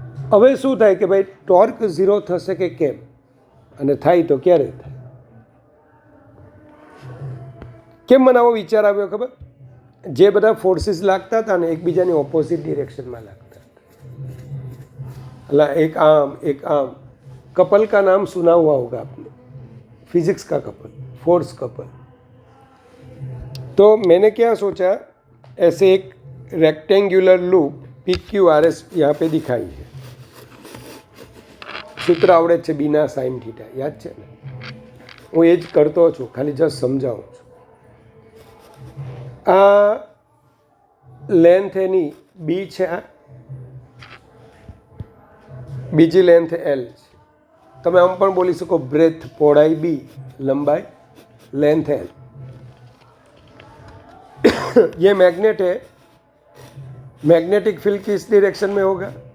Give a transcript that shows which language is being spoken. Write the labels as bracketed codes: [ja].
[gu] હવે શું થાય કે ભાઈ ટોર્ક 0 થશે કે કેમ? અને થાય તો ક્યારે થાય? કેમ મને આવો વિચાર આવ્યો ખબર? જે બધા ફોર્સીસ લાગતા હતા ને એકબીજાની ઓપોઝિટ ડિરેક્શનમાં લાગતા હતા. એટલે એક આમ એક આમ. [hi] कपल का नाम सुना हुआ होगा आपने, फिजिक्स का कपल, फोर्स कपल. तो मैंने क्या सोचा, ऐसे एक रेक्टेंगुलर लूप PQRS यहाँ पे दिखाई है. [gu] सूत्र आवड़े છે બીના સાઇન થીટા, યાદ છે ને? હું એ જ કરતો છું, ખાલી જસ્ટ સમજાવું છું. આ લેન્થ એની બી છે, બીજી લેન્થ L છે. તમે આમ પણ બોલી શકો બ્રેથ, પહોળાઈ બી, [hi] लंबाई लेंथ L. ये मैग्नेट है, मैग्नेटिक फील्ड किस डायरेक्शन में होगा?